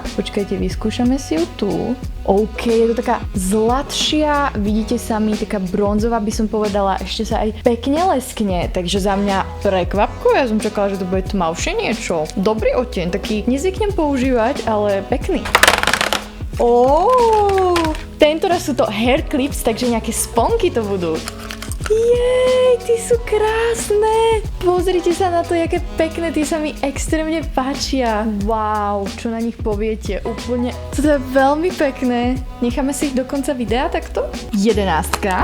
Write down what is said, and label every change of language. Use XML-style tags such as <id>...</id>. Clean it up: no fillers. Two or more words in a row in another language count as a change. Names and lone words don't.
<sk>Počkajte, vyskúšame si ju tu. OK, je to taká zlatšia, vidíte sami, taká bronzová by som povedala, ešte sa aj pekne leskne, takže za mňa prekvapko, ja som čakala, že to bude tmavšie niečo. Dobrý odtieň, taký nezvyknem používať, ale pekný. Tentoraz sú to</sk> <en>hair clips,</en> <sk>takže nejaké sponky to budú. Jej, tie sú krásne. Pozrite sa na to, jaké pekné, tie sa mi extrémne páčia. Wow, čo na nich poviete, úplne, to je veľmi pekné. Necháme si ich do konca videa takto? 11.</sk>